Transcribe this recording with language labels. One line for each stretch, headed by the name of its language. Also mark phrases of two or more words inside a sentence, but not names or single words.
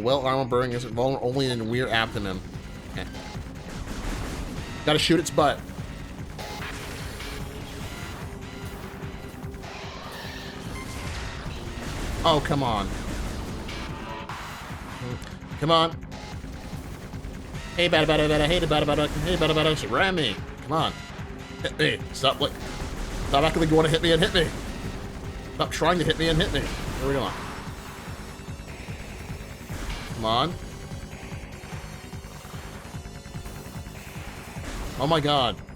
English: Well, armor burning is vulnerable only in weird abdomen. Okay. Gotta shoot its butt. Oh, come on. Come on. Hey, bada bada bada. Hey, bada bada. Hey, bada bada. Ram me. Come on. Hit me. Stop. Stop acting like you want to hit me and hit me. Stop trying to hit me and hit me. Where are we going? Come on. Oh my god.